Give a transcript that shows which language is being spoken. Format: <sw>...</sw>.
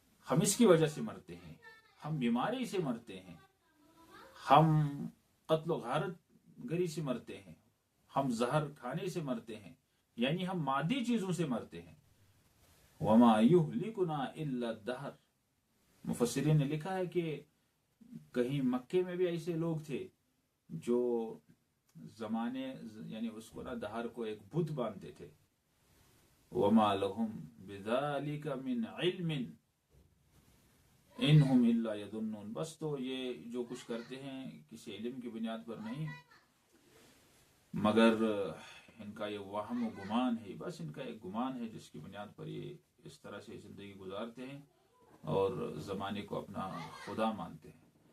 <ur>ہم اس کی وجہ سے مرتے ہیں، ہم بیماری سے مرتے ہیں، ہم قتل و غارت گری سے مرتے ہیں، ہم زہر کھانے سے مرتے ہیں، یعنی ہم مادی چیزوں سے مرتے ہیں.</ur> <ar>وما یہلکنا الا الدہر.</ar> <ur>مفسرین نے لکھا ہے کہ کہیں مکے میں بھی ایسے لوگ تھے جو زمانے یعنی اس کو نا دہر کو ایک بت مانتے تھے.</ur> <ar>وما لهم بذلك من علم انہم الا یظنون.</ar> <ur>بس تو یہ جو کچھ کرتے ہیں کسی علم کی بنیاد پر نہیں، مگر ان کا یہ وہم و گمان ہے، بس ان کا ایک گمان ہے جس کی بنیاد پر یہ اس طرح سے زندگی گزارتے ہیں اور زمانے کو اپنا خدا مانتے ہیں.</ur>